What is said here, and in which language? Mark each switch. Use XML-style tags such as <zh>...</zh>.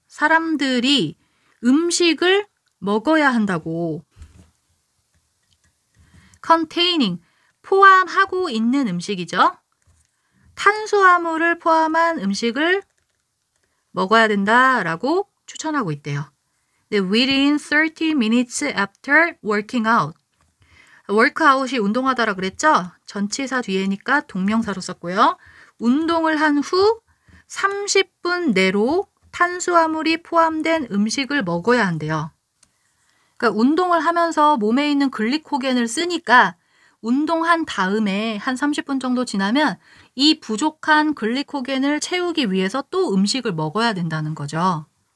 <ko>사람들이 음식을 먹어야 한다고. containing, 포함하고 있는 음식이죠. 탄수화물을 포함한 음식을 먹어야 된다라고 추천하고 있대요.</ko> <en>Within 30 minutes after working out.</en> <ko>workout이 운동하다라 그랬죠? 전치사 뒤에니까 동명사로 썼고요. 운동을 한 후 30분 내로 탄수화물이 포함된 음식을 먹어야 한대요. 그러니까 운동을 하면서 몸에 있는 글리코겐을 쓰니까 운동한 다음에 한 30분 정도 지나면 이 부족한 글리코겐을 채우기 위해서 또 음식을 먹어야 된다는 거죠.</ko>